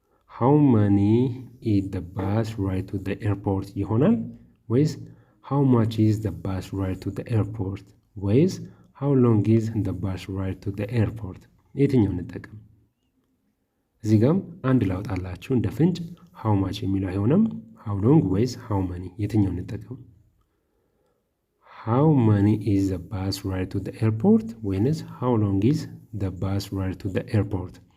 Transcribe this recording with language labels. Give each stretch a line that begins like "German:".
English: how many is the bus ride to the airport
Amharic: ይሆናል ወይስ
English: how much is the bus ride to the airport
Amharic: ወይስ
English: how long is the bus ride to the airport?
Amharic: የትኛውን እንጠቀም? እዚህ ጋም አንድ ላውጣላችሁ እንደ ፍንጭ how much የሚለው አይሆንም። how long ወይስ how many የትኛውን እንጠቀም?
English: how many is the bus ride to the airport
Amharic: ወይንስ
English: how long is the bus ride to the airport?